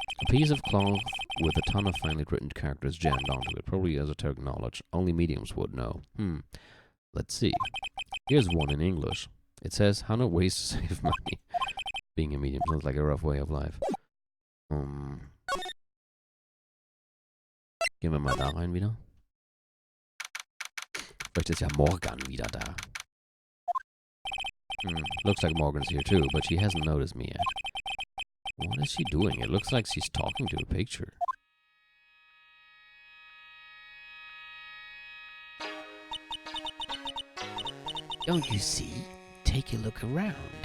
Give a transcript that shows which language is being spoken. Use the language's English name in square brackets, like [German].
[English] A piece of cloth with a ton of finely written characters jammed onto it. Probably esoteric knowledge. Only mediums would know. Let's see. Here's one in English. It says 100 ways to save money. Being a medium sounds like a rough way of life. [German] Gehen wir mal da rein wieder. Vielleicht ist ja Morgan wieder da. [English] Looks like Morgan's here too, but she hasn't noticed me yet. What is she doing? It looks like she's talking to a picture. Don't you see? Take a look around.